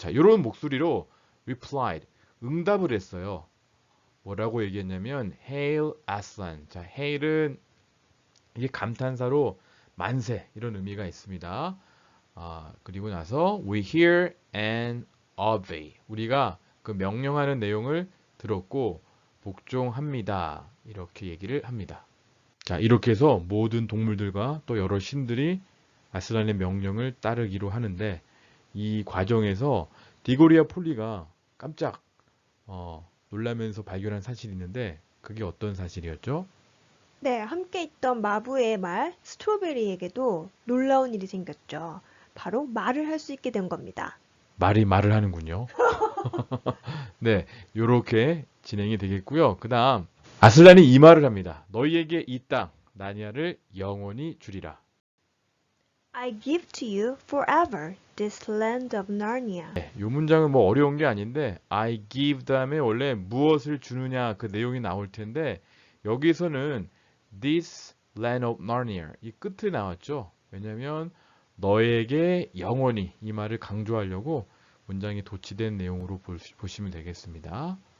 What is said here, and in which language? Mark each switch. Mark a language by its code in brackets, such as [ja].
[ko] 자, 이런 목소리로 replied 응답을 했어요. 뭐라고 얘기했냐면 [en] Hail Aslan. [ko] 자, Hail은 이게 감탄사로 만세 이런 의미가 있습니다. 그리고 나서 [en] We hear and obey. [ko] 우리가 그 명령하는 내용을 들었고 복종합니다. 이렇게 얘기를 합니다. 자, 이렇게 해서 모든 동물들과 또 여러 신들이 아슬란의 명령을 따르기로 하는데 이 과정에서 디고리아 폴리가 깜짝 놀라면서 발견한 사실이 있는데 그게 어떤 사실이었죠? 네, 함께 있던 마부의 말, 스트로베리에게도 놀라운 일이 생겼죠. 바로 말을 할 수 있게 된 겁니다. 말이 말을 하는군요. 네, 요렇게 진행이 되겠고요. 그 다음 아슬란이 이 말을 합니다. 너희에게 이 땅, 나니아를 영원히 주리라. [en] I give to you forever this land of Narnia. [ko] 네, 요 문장은 뭐 어려운 게 아닌데 I give 다음에 원래 무엇을 주느냐 그 내용이 나올 텐데 여기서는 [en] this land of Narnia [ko] 이 끝에 나왔죠. 왜냐면 너에게 영원히 이 말을 강조하려고 문장이 도치된 내용으로 보시면 되겠습니다.